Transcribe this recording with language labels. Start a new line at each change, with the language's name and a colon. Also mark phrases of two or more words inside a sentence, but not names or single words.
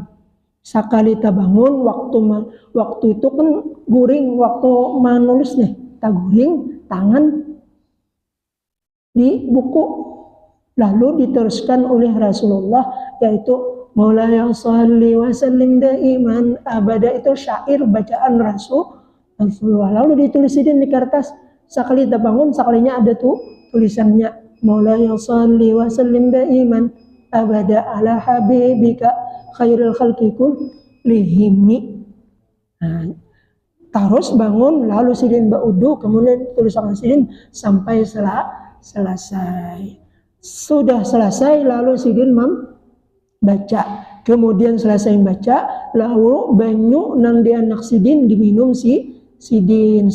Banjar: Sakali tabangun waktu itu kan guring, waktu menulis nih taguring tangan di buku, lalu diteruskan oleh Rasulullah, yaitu
Arabic: مولاي صل وسلم دائما أبدا.
Indonesian: Itu syair bacaan Rasulullah, lalu ditulis di kertas. Sekali terbangun, sekalinya ada tuh tulisannya,
Arabic: مولاي صل وسلم دائما أبدا على حبيبك خير الخلق كلهم.
Indonesian: Nah, terus bangun, lalu Sidin ba'udu, kemudian tulisan Sidin sampai selesai. Sudah selesai, lalu Sidin baca.
Banjar: Kemudian selesai baca, lalu banyu nang di anak Sidin diminum Sidin.